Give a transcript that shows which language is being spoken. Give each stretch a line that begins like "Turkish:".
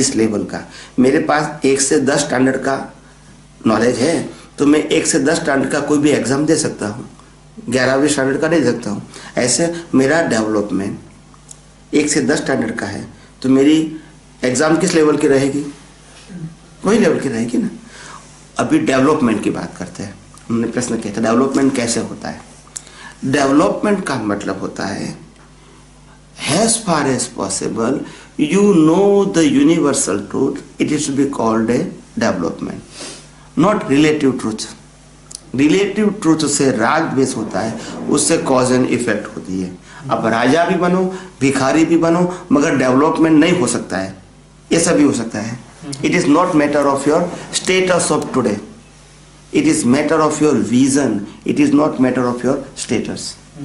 Hindi: जिस लेवल का मेरे पास 1 से 10 स्टैंडर्ड का नॉलेज है तो मैं 1 से 10 स्टैंडर्ड का कोई भी एग्जाम दे सकता हूँ, 11वीं स्टैंडर्ड का दे सकता हूँ। ऐसे मेरा डेवलपमेंट 1 से 10 स्टैंडर्ड का है तो मेरी एग्जाम किस लेवल की रहेगी? वही लेवल की रहेगी ना। अभी डेवलपमेंट की बात करते हैं। हमने प्रश्न किया था डेवलपमेंट कैसे होता है। डेवलपमेंट का मतलब होता है
English: as far as possible you know the universal truth, it is to be called a development, not relative truth.
Hindi: Relative truth से राग द्वेष होता है, उससे कॉज एंड इफेक्ट होती है। अब राजा भी बनो, भिखारी भी बनो, मगर डेवलपमेंट नहीं हो सकता है। ऐसा भी हो सकता है।
English: It is not matter of your status of today, it is matter of your vision, it is not matter of your status.